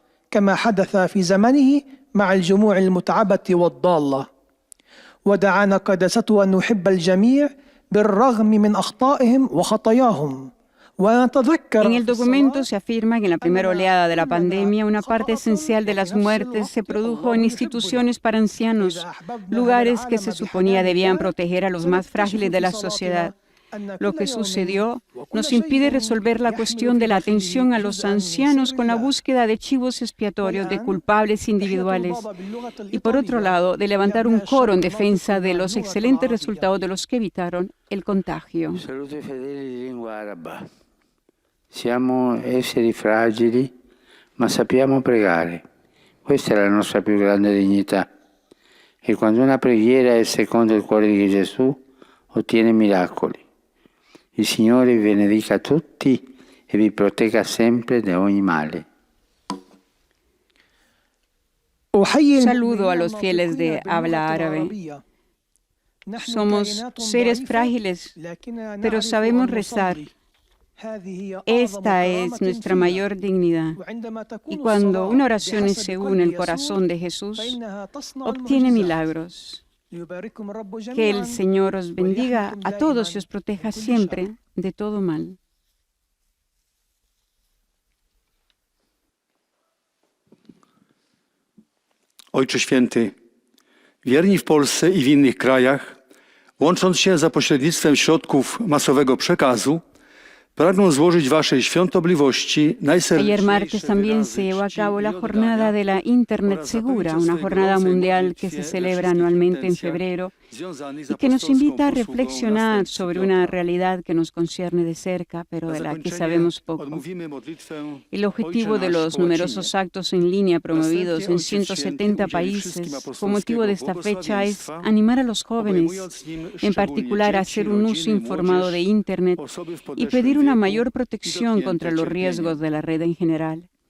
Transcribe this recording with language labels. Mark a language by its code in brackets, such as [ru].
[ar] كما حدث في زمنه مع الجموع المتعبة والضالة ودعانا قداسته أن نحب الجميع بالرغم من أخطائهم وخطاياهم. [es] En el documento se afirma que en la primera oleada de la pandemia una parte esencial de las muertes se produjo en instituciones para ancianos, lugares que se suponía debían proteger a los más frágiles de la sociedad. Lo que sucedió nos impide resolver la cuestión de la atención a los ancianos con la búsqueda de chivos expiatorios de culpables individuales y, por otro lado, de levantar un coro en defensa de los excelentes resultados de los que evitaron el contagio. [it] Salute fedeli di lingua araba. Siamo esseri fragili, ma sappiamo pregare. Questa è la nostra più grande dignità. E quando una preghiera è secondo il cuore di Gesù, ottiene miracoli. Il Signore vi benedica tutti e vi protegga sempre da ogni male. [es] Saludo a los fieles de habla árabe. Somos seres frágiles, pero sabemos rezar. Esta es nuestra mayor dignidad. Y cuando una oración se une al corazón de Jesús, obtiene milagros. Que el Señor os bendiga a todos y os proteja siempre de todo mal. [pl] Ojcze Święty, wierni w Polsce i w innych krajach, łącząc się za pośrednictwem środków masowego przekazu, pragną złożyć Waszej świątobliwości [es] Ayer martes también se llevó a cabo la jornada de la Internet Segura, una jornada mundial que se celebra anualmente en febrero y que nos invita a reflexionar sobre una realidad que nos concierne de cerca, pero de la que sabemos poco. El objetivo de los numerosos actos en línea promovidos en 170 países con motivo de esta fecha es animar a los jóvenes, en particular a hacer un uso informado de Internet y pedir una mayor protección contra los riesgos de la red en general.